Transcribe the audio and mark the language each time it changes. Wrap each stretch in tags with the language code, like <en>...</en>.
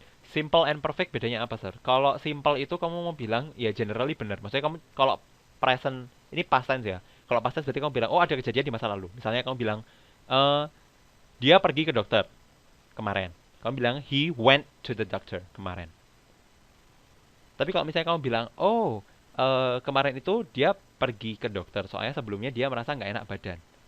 <id>Simple and perfect bedanya apa, Sir? Kalau simple itu kamu mau bilang ya generally benar. Maksudnya kamu kalau present ini past tense ya. Kalau past tense berarti kamu bilang oh ada kejadian di masa lalu. Misalnya kamu bilang eh dia pergi ke dokter kemarin. Kamu bilang</id> <en>he went to the doctor</en> <id>kemarin. Tapi kalau misalnya kamu bilang oh kemarin itu dia pergi ke dokter soalnya sebelumnya dia merasa nggak enak badan.</id>